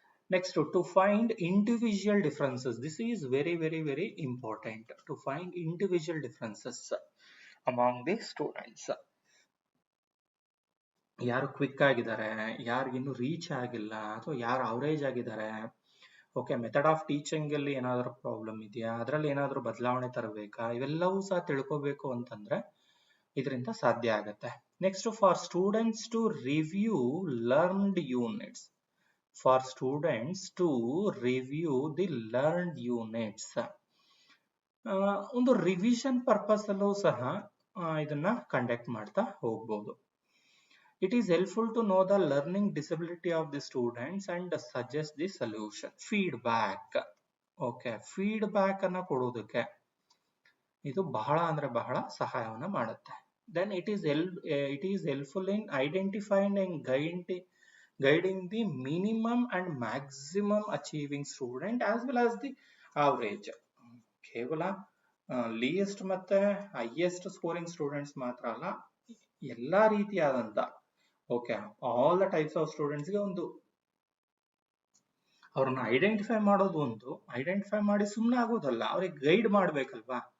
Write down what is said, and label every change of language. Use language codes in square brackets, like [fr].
[en] Next, to find individual differences. This is very, very, very important. To find individual differences among the students. [kn] ಯಾರು quick ಆಗಿದ್ದಾರೆ, ಯಾರಿಗಿನ್ನೂ reach ಆಗಿಲ್ಲ, ಅಥವಾ ಯಾರು average ಆಗಿದ್ದಾರೆ. Okay, method of teaching ಅಲ್ಲಿ ಏನಾದರೂ problem ಇದೆಯಾ, ಅದರಲ್ಲಿ ಏನಾದರೂ ಬದಲಾವಣೆ ತರಬೇಕಾ, ಇವೆಲ್ಲವೂ ಸಹ ತಿಳ್ಕೋಬೇಕು ಅಂತಂದ್ರೆ ಇದರಿಂದ ಸಾಧ್ಯ ಆಗತ್ತೆ. [en] Next, for students to review learned units. For students to review the learned units. [kn] ಒಂದು ರಿವಿಷನ್ ಪರ್ಪಸ್ ಅಲ್ಲೂ ಸಹ ಇದನ್ನ ಕಂಡಕ್ಟ್ ಮಾಡ್ತಾ ಹೋಗ್ಬೋದು. [en] It is helpful to know the learning disability of the students and suggest the solution. Feedback. [kn] Okay, feedback ಅನ್ನ ಕೊಡೋದಕ್ಕೆ ಇದು ಬಹಳ ಅಂದ್ರೆ ಬಹಳ ಸಹಾಯವನ್ನ ಮಾಡುತ್ತೆ. [en] Then it is helpful in identifying and guiding the minimum and maximum achieving student as well as the average. [kn] ಕೇವಲ ಲೀಯೆಸ್ಟ್ ಮತ್ತೆ highest scoring students ಮಾತ್ರ ಅಲ್ಲ, ಎಲ್ಲಾ ರೀತಿಯಾದಂತ okay [en] all the types of [kn] ಸ್ಟೂಡೆಂಟ್ಸ್ಗೆ ಒಂದು ಅವ್ರನ್ನ ಐಡೆಂಟಿಫೈ ಮಾಡೋದು, ಒಂದು ಐಡೆಂಟಿಫೈ ಮಾಡಿ ಸುಮ್ಮನೆ ಆಗೋದಲ್ಲ, ಅವ್ರಿಗೆ ಗೈಡ್ ಮಾಡ್ಬೇಕಲ್ವಾ.